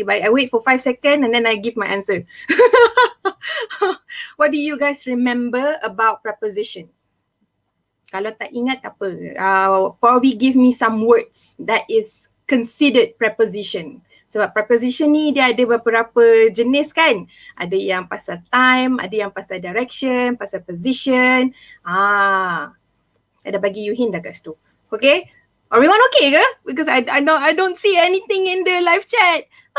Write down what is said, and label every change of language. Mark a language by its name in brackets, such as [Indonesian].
[English] I wait for 5 seconds and then I give my answer. What do you guys remember about preposition? [Malay] Kalau tak ingat tak apa. [English] Probably give me some words that is considered preposition. [Malay] Sebab preposition ni dia ada beberapa jenis kan. Ada yang pasal time, ada yang pasal direction, pasal position. Ada bagi you hint dah kat situ. Okay? [English] Everyone okay [Malay] ke? [English] Because I don't see anything in the live chat.